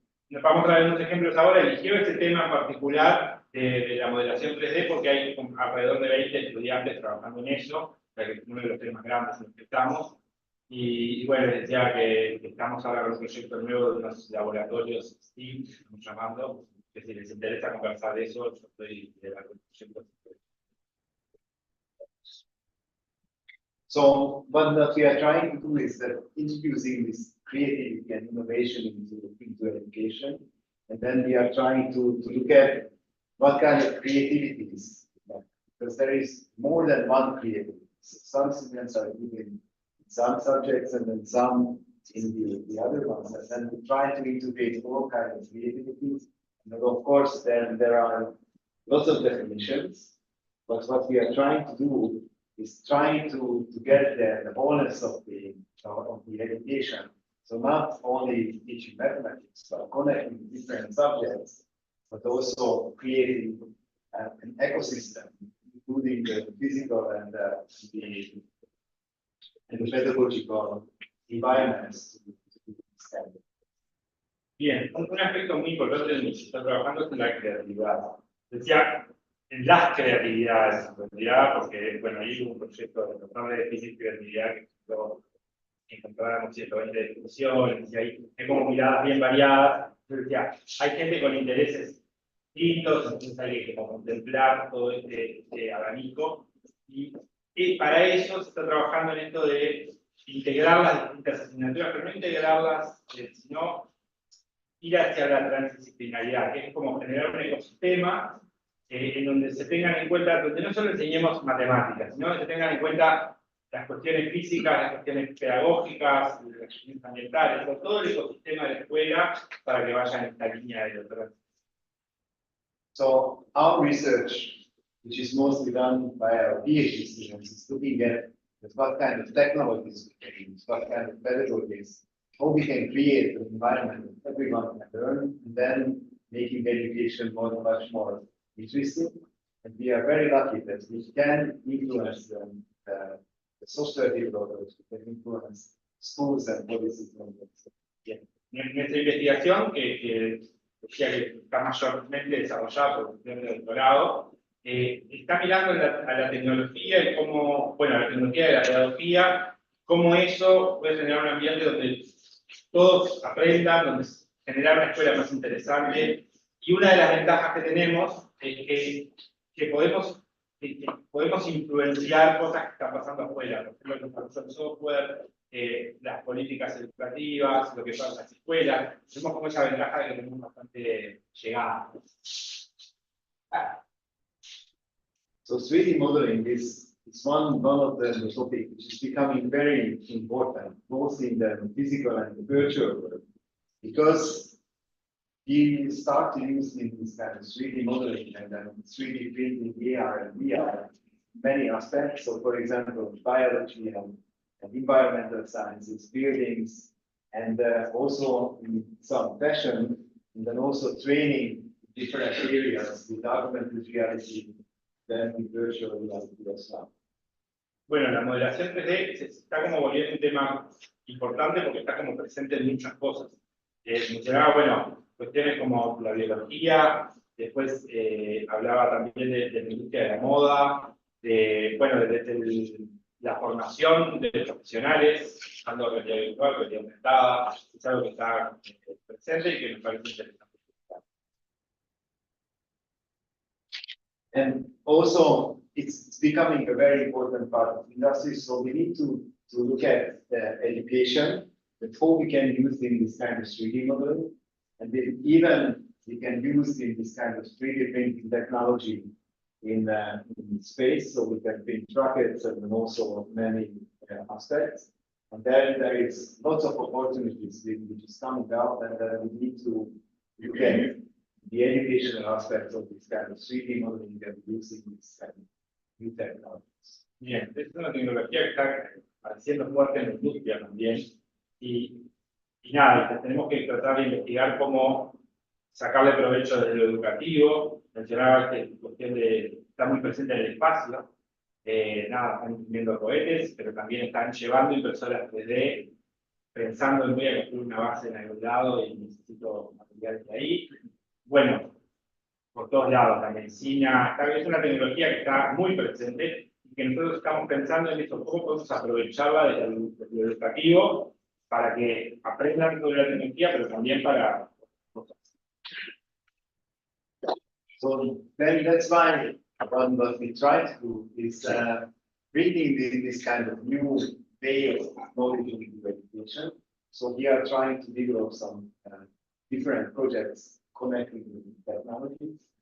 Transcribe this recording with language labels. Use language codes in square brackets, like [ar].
[es] Vamos a traer unos ejemplos ahora. Eligió este tema en particular de la modelación 3D porque hay alrededor de 20 estudiantes trabajando en eso, o sea que es uno de los temas grandes en los que estamos. Y bueno, les decía que estamos ahora con un proyecto nuevo de unos laboratorios STEAM, estamos llamando, que si les interesa conversar de eso, yo estoy liderando el proyecto. [en] So what we are trying to do is that introducing this creativity and innovation into education. And then we are trying to look at what kind of creativity is, because there is more than one creativity. Some students are given some subjects and then some in the other ones. And then we try to integrate all kinds of creativities. And of course, then there are lots of definitions. But what we are trying to do is trying to get the wholeness of the education. So not only teaching mathematics, but connecting different subjects, but also creating an ecosystem, including the physical and the and the pedagogical environments to extend. [es] Bien, un aspecto muy importante en el que se está trabajando es en la creatividad. Decía, en las creatividades, en realidad, porque, bueno, ahí hubo un proyecto de tratar de definir creatividad que encontráramos 120 definiciones, y hay como miradas bien variadas. Entonces decía, hay gente con intereses distintos, entonces hay que como contemplar todo este abanico, y para eso se está trabajando en esto de integrar las distintas asignaturas, pero no integrarlas, sino ir hacia la transdisciplinaridad, que es como generar un ecosistema en donde se tengan en cuenta, donde no solo enseñemos matemáticas, sino que se tengan en cuenta las cuestiones físicas, las cuestiones pedagógicas, las cuestiones ambientales, todo el ecosistema de la escuela para que vaya en esta línea de doctorado. [en] So our research, which is mostly done by our PhD students, is looking at what kind of technologies we can use, what kind of pedagogies, how we can create an environment that everyone can learn, and then making education much more interesting. And we are very lucky that we can influence the software developers, we can influence schools and policies. [es] Bien. Nuestra investigación, que decía que está mayormente desarrollada por el estudiante de doctorado, está mirando a la tecnología y cómo, bueno, a la tecnología de la pedagogía, cómo eso puede generar un ambiente donde todos aprendan, donde generar una escuela más interesante. Y una de las ventajas que tenemos es que podemos influenciar cosas que están pasando afuera, por ejemplo, el desarrollo del software, las políticas educativas, lo que pasa en las escuelas. Tenemos como esa ventaja de que tenemos bastante llegada. [en] So 3D modeling is one of the topics which is becoming very important, both in the physical and the virtual world, because we start to use this kind of 3D modeling and then 3D printing AR and VR many aspects. So, for example, biology and environmental sciences, buildings, and also in some fashion, and then also training different areas with augmented reality, then with virtual reality as well. [es] Bueno, la modelación 3D se está como volviendo un tema importante porque está como presente en muchas cosas. Mencionaba, bueno, cuestiones como la biología, después hablaba también de la industria de la moda, bueno, desde la formación de profesionales, usando realidad virtual, realidad aumentada, es algo que está presente y que me parece interesante. [en] And also, it's becoming a very important part of the industry, so we need to look at education, and how we can use in this kind of 3D modeling, and even we can use in this kind of 3D printing technology in space, so we can print rockets and also many aspects. And then there is lots of opportunities which is coming out, and we need to look at the educational aspects of this kind of 3D modeling and using this kind of new technologies. [es] Bien, es una tecnología que está apareciendo fuerte en la industria también, y nada, tenemos que tratar de investigar cómo sacarle provecho desde lo educativo. Mencionaba que la cuestión está muy presente en el espacio, nada, están imprimiendo cohetes, pero también están llevando impresoras 3D, pensando en voy a construir una base en algún lado y necesito materiales de ahí. Bueno, por todos lados, la medicina, es una tecnología que está muy presente y que nosotros estamos pensando en eso, cómo podemos aprovecharla desde lo educativo para que aprendan sobre la tecnología, pero también para cosas. [en] So then that's why what we try to do is bringing this kind of new way of knowledge into education. So we are trying to develop some different projects connecting with technologies.